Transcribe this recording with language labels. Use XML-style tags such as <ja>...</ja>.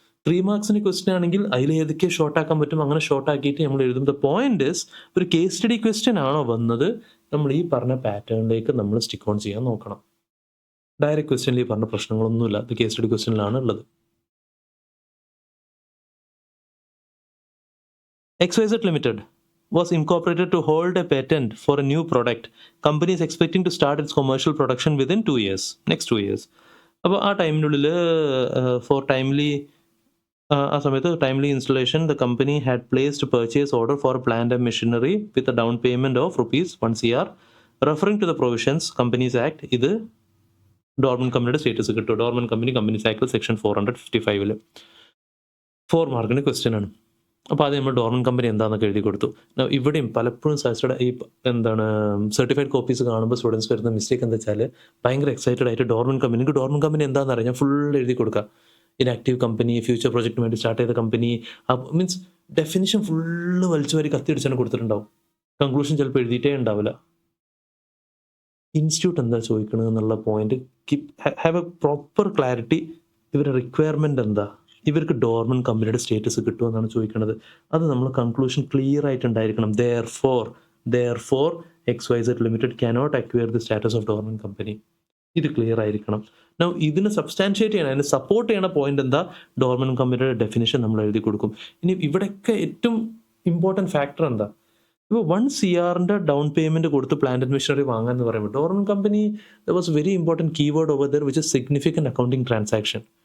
<ml>3 മാർക്സിൻ്റെ question ആണെങ്കിൽ അതിൽ ഏതൊക്കെ ഷോർട്ട് ആക്കാൻ പറ്റും അങ്ങനെ ഷോർട്ട് ആക്കിയിട്ട് നമ്മൾ എഴുതും.</ml> <en>the point is,</en> <ml>ഒരു കേസ് സ്റ്റഡി ക്വസ്റ്റ്യൻ ആണോ വന്നത്, നമ്മൾ ഈ പറഞ്ഞ പാറ്റേണിലേക്ക് നമ്മൾ സ്റ്റിക്ക് ഓൺ ചെയ്യാൻ നോക്കണം. ഡയറക്റ്റ് ക്വസ്റ്റ്യനിൽ ഈ പറഞ്ഞ പ്രശ്നങ്ങളൊന്നുമില്ല, ഇത് കേസ് സ്റ്റഡി ക്വസ്റ്റ്യനിലാണ് ഉള്ളത്.</ml> <en>XYZ Limited was incorporated to hold a patent for a new product. Company is expecting to start its commercial production within 2 years, next 2 years.</en> <ml>അപ്പോൾ ആ ടൈമിനുള്ളിൽ</ml> <en>for timely</en> <ml>ആ സമയത്ത്</ml> <en>Timely installation the company had placed purchase order for plant and machinery with a down payment of ₹1 CR referring to the provisions companies act.</en> <ml>ഇത് dormant കമ്പനിയുടെ status കിട്ടും. Dormant companies act section 455 4 മാർക്കിൻ്റെ question ആണ്. അപ്പോൾ അത് നമ്മൾ dormant company എന്താണെന്നൊക്കെ എഴുതി കൊടുത്തു. ഇവിടെയും പലപ്പോഴും സജസ്റ്റഡ് ഈ സർട്ടിഫൈഡ് കോപ്പീസ് കാണുമ്പോൾ സ്റ്റുഡൻസ് വരുന്ന മിസ്റ്റേക്ക് എന്താ വെച്ചാൽ ഭയങ്കര എക്സൈറ്റഡ് ആയിട്ട് ഡോർമൻ കമ്പനി എന്താണെന്ന് അറിയാം, ഞാൻ ഫുൾ എഴുതി കൊടുക്കുക. ഇനാക്റ്റീവ് കമ്പനി, ഫ്യൂച്ചർ പ്രൊജക്റ്റിന് വേണ്ടി സ്റ്റാർട്ട് ചെയ്ത കമ്പനി, മീൻസ് ഡെഫിനിഷൻ ഫുള്ള് വലിച്ചു വാരി കത്തിയടിച്ചാണ് കൊടുത്തിട്ടുണ്ടാവും. കൺക്ലൂഷൻ ചിലപ്പോൾ എഴുതിയിട്ടേ ഉണ്ടാവില്ല. ഇൻസ്റ്റിറ്റ്യൂട്ട് എന്താ ചോദിക്കണത് എന്നുള്ള</ml> <en>Point have a proper clarity.</en> <ml>ഇവരുടെ റിക്വയർമെൻറ്റ് എന്താ, ഇവർക്ക് ഡോർമൻ കമ്പനിയുടെ സ്റ്റേറ്റസ് കിട്ടുമെന്നാണ് ചോദിക്കുന്നത്. അത് നമ്മൾ conclusion clear ആയിട്ടുണ്ടായിരിക്കണം.</ml> <en>Therefore XYZ Limited cannot acquire the status of dormant company.</en> <ml>ഇത് ക്ലിയർ ആയിരിക്കണം. ഇതിനെ സബ്സ്റ്റാൻഷിയേറ്റ് ചെയ്യണം, അതിനെ സപ്പോർട്ട് ചെയ്യണ പോയിന്റ് എന്താ, ഡോർമൻ കമ്പനിയുടെ ഡെഫിനിഷൻ നമ്മൾ എഴുതി കൊടുക്കും. ഇനി ഇവിടെയൊക്കെ ഏറ്റവും ഇമ്പോർട്ടൻറ്റ് ഫാക്ടർ എന്താ, ഇപ്പോൾ 1 CRൻ്റെ ഡൗൺ പേയ്മെൻറ്റ് കൊടുത്ത് പ്ലാന്റ് ആൻഡ് മെഷീനറി വാങ്ങാമെന്ന് പറയുമ്പോൾ</ml> <en>Dorman company was very important keyword over there which is significant accounting transaction.</en>